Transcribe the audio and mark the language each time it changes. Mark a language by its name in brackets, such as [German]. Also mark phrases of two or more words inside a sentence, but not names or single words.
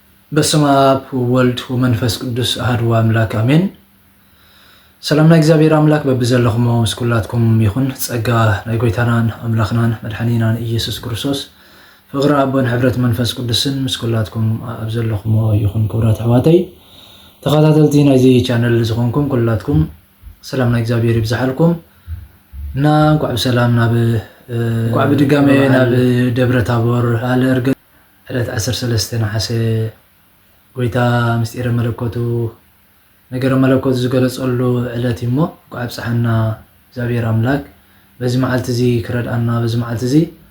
[Geez] በስመ አብ ወወልድ ወመንፈስ ቅዱስ አሐዱ አምላክ አሜን። [Tigrinya] ሰላምና እግዚአብሔር አምላክ በብዘለኹም ምስ ኩላትኩም ይኹን። ጸጋ ናይ ጎይታናን አምላኽናን መድኃኒናን ኢየሱስ ክርስቶስ ፍቅሪ አቦን ሕብረት መንፈስ ቅዱስን ምስ ኩላትኩም ኣብ ዘለኹም ይኹን። ክቡራት ኣሕዋተይ ተኸታተልቲ ናይዚ ቻነል ዝኾንኩም ኩላትኩም ሰላምና እግዚአብሔር ይብዛሓልኩም እና እንኳዕ ብሰላም እንኳዕ ብድጋሜ ናብ ደብረ ታቦር ኣለ እርገት ዕለት 13 ነሓሴ ጎይታ ምስጢረ መለኮቱ ነገረ መለኮቱ ዝገለጸሉ ዕለት እሞ እንኳዕ ብፀሓና እግዚአብሔር አምላክ በዚ መዓልቲ እዚ ክረድአና በዚ መዓልቲ እዚ